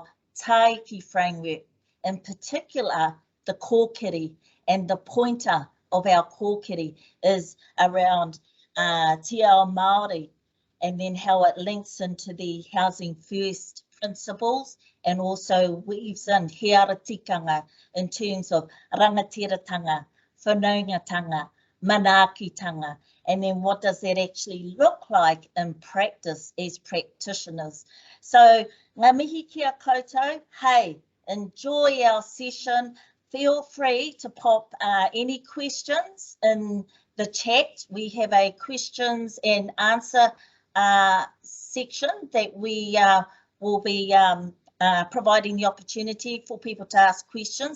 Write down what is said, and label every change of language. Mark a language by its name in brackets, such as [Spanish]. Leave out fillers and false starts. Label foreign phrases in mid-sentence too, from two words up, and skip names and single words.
[English] taiki framework, in particular the kōkiri, and the pointer of our kōkiri is around [Māori] Te Ao Māori, [English] and then how it links into the Housing First principles and also weaves in [Māori] heara tikanga [English] in terms of [Māori] rangatiratanga, Whanaungatanga, manaakitanga, [English] and then what does that actually look like in practice as practitioners. So, [Māori] ngā mihi kia koutou, [English] hey, enjoy our session. Feel free to pop any questions in the chat. We have a questions and answer section that we will be providing the opportunity for people to ask questions.